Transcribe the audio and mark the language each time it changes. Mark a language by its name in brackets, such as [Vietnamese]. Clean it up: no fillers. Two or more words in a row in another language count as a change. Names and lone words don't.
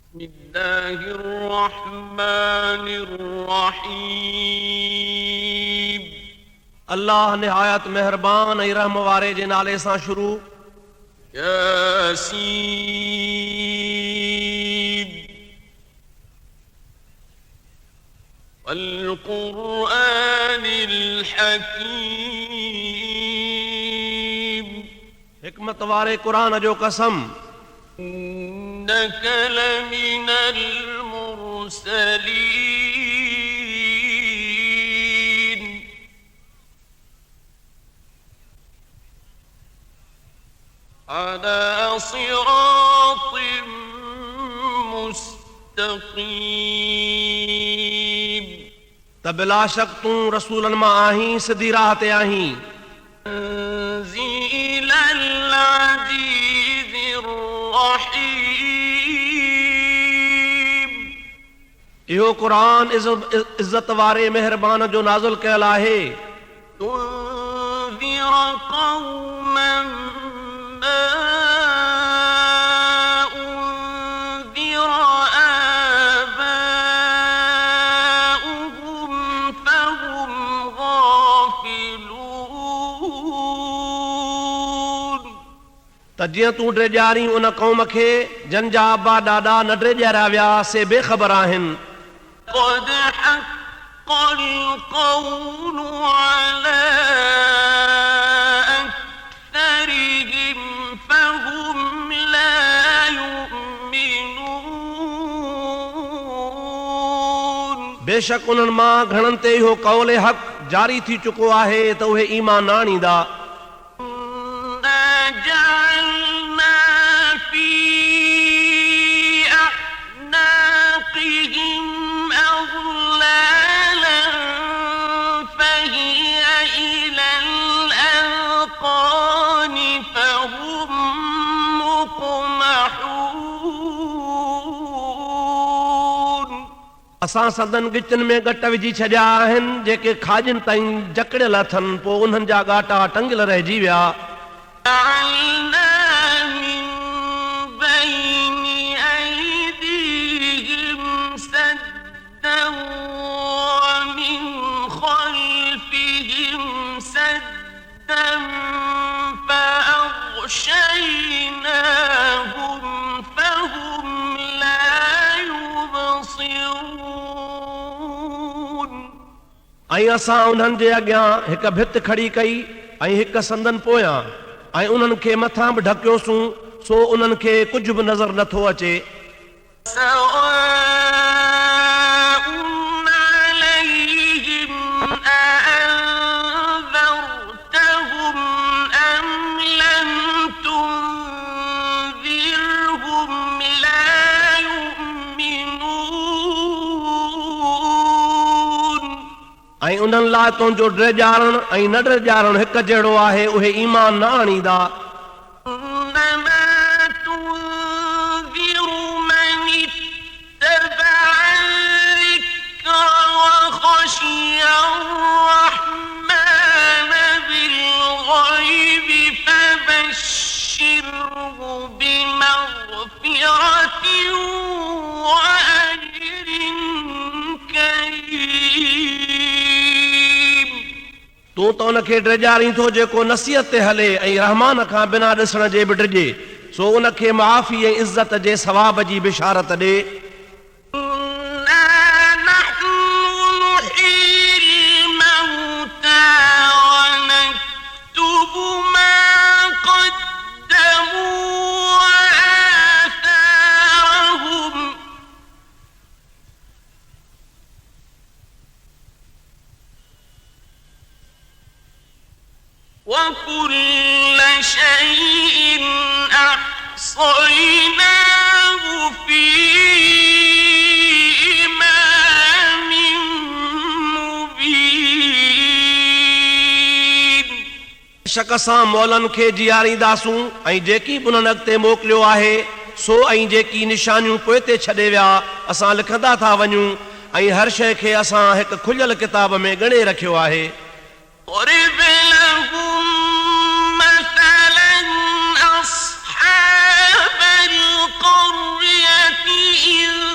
[Arabic] بسم الله الرحمن الرحيم. [Sindhi] अल्लाह निहायत मेहरबान ऐं रहम वारे जे नाले सां शुरू। [Arabic] يس والقرآن الحكيم. [Sindhi] हिकमत वारे क़ुरान जो कसम। [Arabic] إنك لمن المرسلين. على صراط مستقيم. [Sindhi] त बिला शक तूं रसूलन मां आहीं, सिधी राह ते आहीं। [Arabic] تنزيل العزيز الرحيم. [Sindhi] इहो क़ुरान इज़्ज़त वारे मेहरबान जो नाज़िल कयल आहे। [Arabic] لتنذر قوما ما أنذر آباؤهم فهم غافلون. [Sindhi] त जीअं तूं ड्रेॼारीं उन क़ौम खे जंहिंजा अबा ॾाॾा न ड्रेॼारिया विया, से बेख़बर आहिनि। [Arabic] قد حق القول على أكثرهم فهم لا يؤمنون। [Sindhi] बेशक उन्हनि मां घणनि ते इहो कौल हक़ जारी थी चुको आहे त उहे ईमान न आणींदा। [Arabic] إنا جعلنا في أعناقهم أغلالا فهي إلى الأذقان فهم مقمحون। [Sindhi] असां संदन गिचनि में गट विझी छॾिया आहिनि जेके खाॼनि ताईं जकड़ियल अथनि, पोइ उन्हनि जा ॻाटा टंगियल रहिजी विया। [Arabic] جعلنا من بين أيديهم سدا ومن خلفهم سدا فأغشيناهم فهم لا يبصرون। [Sindhi] ऐं असां उन्हनि जे अॻियां हिकु भित खड़ी कई ऐं हिकु संदन पोयां, ऐं उन्हनि खे मथां बि ढकियोसूं, सो उन्हनि खे कुझु बि नज़र नथो अचे। [Arabic] سواء عليهم أأنذرتهم أم لم تنذرهم لا يؤمنون। [Sindhi] ऐं उन्हनि लाइ तुंहिंजो ड्रेॼारणु ऐं न ड्रेॼारणु हिकु जहिड़ो आहे, उहे ईमान न आणींदा। [Arabic] إنما تنذر من اتبع الذكر وخشي الرحمن بالغيب فبشره بمغفرة وأجر كريم। [Sindhi] तूं त उनखे ड्रेॼारीं थो जेको नसीहत ते हले ऐं रहमान खां बिना ॾिसण जे बि ड्रिजे, सो उनखे माफ़ी ऐं इज़त जे सवाब जी बिशारत ॾे। [Arabic] إنا نحن نحيي الموتى ونكتب ما قدموا وآثارهم وكل شيء أحصيناه في إمام مبين। [Sindhi] शक सां मौलनि खे जीआरींदासूं ऐं जेकी बि उन्हनि अॻिते मोकिलियो आहे सो, ऐं जेकी निशानियूं पोइ ते छॾे विया असां लिखंदा था वञूं, ऐं हर शइ खे असां हिकु खुलियल किताब में ॻणे रखियो आहे। [Arabic] ضرب لهم مثلا أصحاب القرية إذ